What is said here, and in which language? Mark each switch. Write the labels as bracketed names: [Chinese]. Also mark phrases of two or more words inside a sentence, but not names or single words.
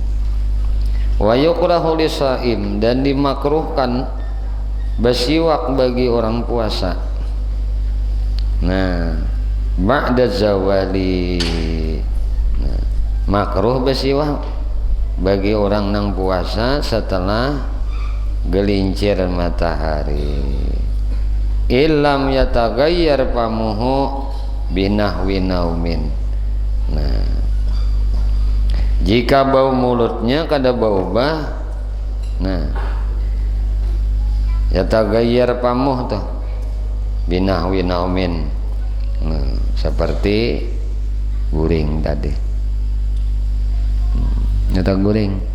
[Arabic] ويكره للصائم, [Indonesian] dan dimakruhkan bersiwak bagi orang puasa [Arabic] بعد الزوال, [Indonesian] makruh bersiwak bagi orang nang puasa setelah gelincir matahari. [Arabic] إلا أن يتغير فمه بنحو نوم, [Indonesian] jika bau mulutnya kada berubah, [Arabic] يتغير فمه [Indonesian] tuh [Arabic] بنحو نوم, [Indonesian] seperti guring tadi, nyata guring.